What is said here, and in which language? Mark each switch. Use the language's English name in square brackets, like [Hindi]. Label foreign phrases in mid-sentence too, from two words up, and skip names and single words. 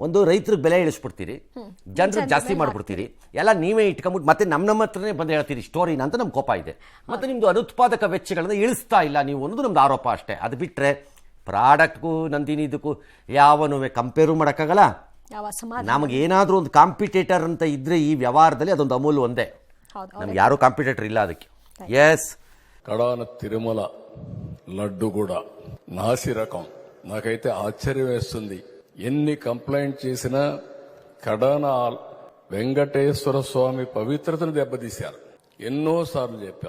[Kannada] ಒಂದು ರೈತರಿಗೆ ಬೆಲೆ ಇಳಿಸ್ಬಿಡ್ತೀರಿ, ಜನರಿಗೆ ಜಾಸ್ತಿ ಮಾಡ್ಬಿಡ್ತೀರಿ, ಎಲ್ಲ ನೀವೇ ಇಟ್ಕೊಂಬಿಟ್ಟು ಮತ್ತೆ ನಮ್ಮ ಹತ್ರನೇ ಬಂದು ಹೇಳ್ತೀರಿ ಸ್ಟೋರಿನ ಅಂತ ನಮ್ಗೆ ಕೋಪ ಇದೆ. ಮತ್ತು ನಿಮ್ಮದು ಅನುತ್ಪಾದಕ ವೆಚ್ಚಗಳನ್ನು ಇಳಿಸ್ತಾ ಇಲ್ಲ ನೀವು ಅನ್ನೋದು ನಮ್ದು ಆರೋಪ ಅಷ್ಟೇ. ಅದು ಬಿಟ್ಟರೆ ಪ್ರಾಡಕ್ಟ್ಗೂ ನಂದಿನಿ ಇದಕ್ಕೂ ಯಾವನೂ ಕಂಪೇರು ಮಾಡೋಕ್ಕಾಗಲ್ಲ. ನಮಗೇನಾದರೂ ಒಂದು ಕಾಂಪಿಟೇಟರ್ ಅಂತ ಇದ್ದರೆ ಈ ವ್ಯವಹಾರದಲ್ಲಿ ಅದೊಂದು ಅಮೂಲ್ ಒಂದೇ. ನಮ್ಗೆ ಯಾರೂ ಕಾಂಪಿಟೇಟರ್ ಇಲ್ಲ ಅದಕ್ಕೆ. [Telugu] ఎస్ కడాన తిరుమల లడ్డు కూడా నాసి రకం. నాకైతే ఆశ్చర్యం వేస్తుంది. ఎన్ని కంప్లైంట్ చేసినా కడాన వెంకటేశ్వర స్వామి పవిత్రతను దెబ్బతీశారు. ఎన్నోసార్లు చెప్పాం.